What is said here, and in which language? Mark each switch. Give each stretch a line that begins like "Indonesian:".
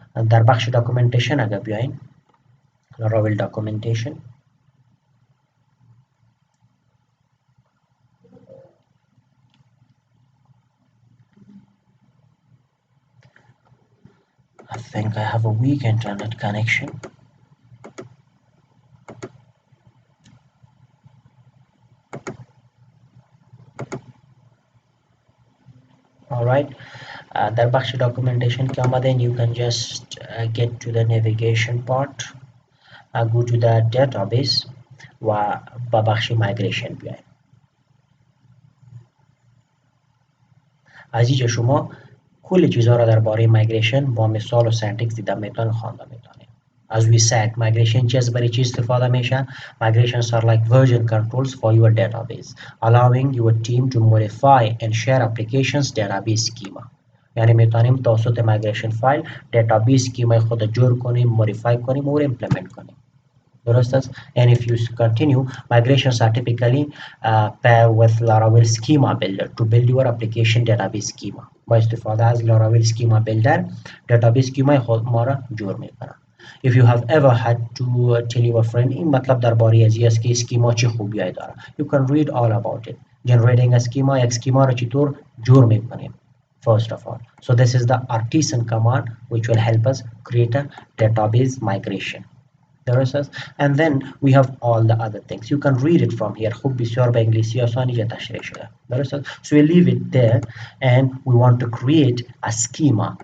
Persian: در بخش documentation اگر بیاین
English: Laravel documentation I think I have a weak internet connection alright
Persian: در بخش documentation که آمدین
English: you can just get to the navigation part, go to the database
Persian: و با بخش migration بیاین. از اینجا شما کل چیزها را درباره migration با مثال و سنتکس دیدن میتونید خوانده میتونید.
English: As we said,
Persian: migration چیز برای چی استفاده میشه؟
English: Migrations are like version controls for your database, allowing your team to modify and share applications database schema.
Persian: یعنی میتونیم توسط migration فایل database schema خود جور کنیم، مودیفای کنیم و implement کنیم. درست است؟
English: And if you continue, migrations are typically pair with Laravel schema builder to build your application database schema.
Persian: با استفاده از Laravel schema builder database schema خود ما را جور میکنه.
English: If you have ever had to tell your friend
Persian: این مطلب درباره از است که schema چه خوبیایی داره.
English: You can read all about it. Generating a schema
Persian: یک schema را چطور جور میکنیم.
English: First of all, so this is the artisan command which will help us create a database migration. And then we have all the other things. You can read it from here.
Persian: خوب بسیار به انگلیسی آسانی جا تشریح شده.
English: So we leave it there and we want to create a schema.